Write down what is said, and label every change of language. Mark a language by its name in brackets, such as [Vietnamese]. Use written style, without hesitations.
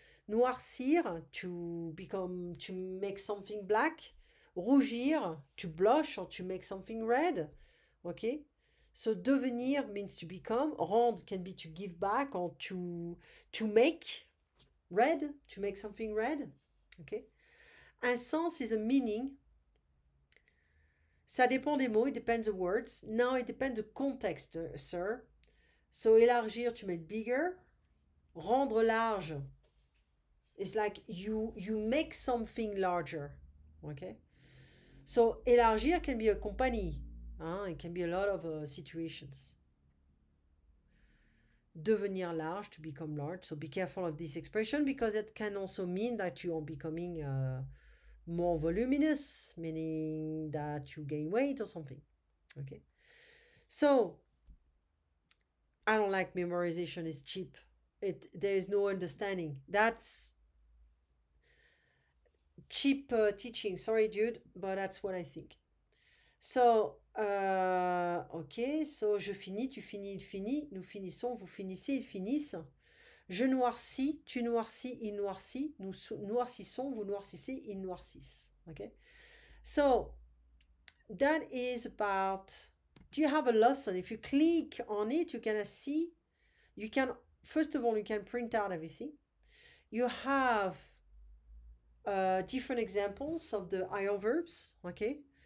[English] Noircir, to make something black. Rougir, to blush or to make something red. Okay. So devenir means to become. Rendre can be to give back or to make red, to make something red. Okay. Un sens is a meaning. [French] Ça dépend des mots, [English] it depends the words. Now it depends the context, sir. So élargir, to make bigger. Rendre large is like you make something larger. Okay. So élargir can be a company. It can be a lot of situations. Devenir large, to become large. So be careful of this expression because it can also mean that you are becoming more voluminous, meaning that you gain weight or something. Okay. So I don't like memorization is cheap. There is no understanding. That's cheap teaching. Sorry, dude, but that's what I think. [French] So, ok, so je finis, tu finis, il finit, nous finissons, vous finissez, ils finissent. Je noircis, tu noircis, il noircit, nous noircissons, vous noircissez, ils noircissent. [English] Okay? So, that is about, do you have a lesson? If you click on it, you can see, first of all, you can print out everything. You have different examples of the ion verbs, okay?